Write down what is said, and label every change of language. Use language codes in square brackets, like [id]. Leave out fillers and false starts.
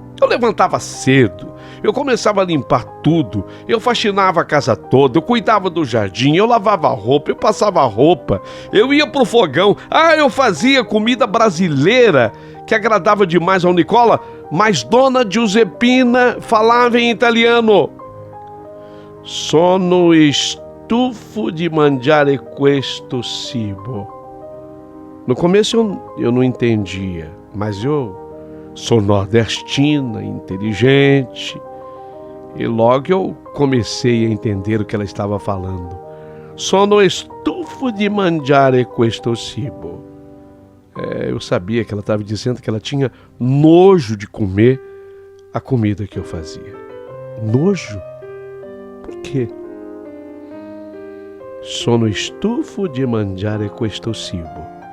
[pt] Eu levantava cedo, eu começava a limpar tudo, eu faxinava a casa toda, eu cuidava do jardim, eu lavava roupa, eu passava roupa, eu ia pro fogão, eu fazia comida brasileira que agradava demais ao Nicola, mas Dona Giuseppina falava em italiano. [it] Sono stufo di mangiare questo cibo. [pt] No começo eu não entendia, mas eu sou nordestina, inteligente, e logo eu comecei a entender o que ela estava falando. [it] Sono stufo di mangiare questo cibo. [pt] Eu sabia que ela estava dizendo que ela tinha nojo de comer a comida que eu fazia. Nojo? Por quê? [it] Sono stufo di mangiare questo cibo.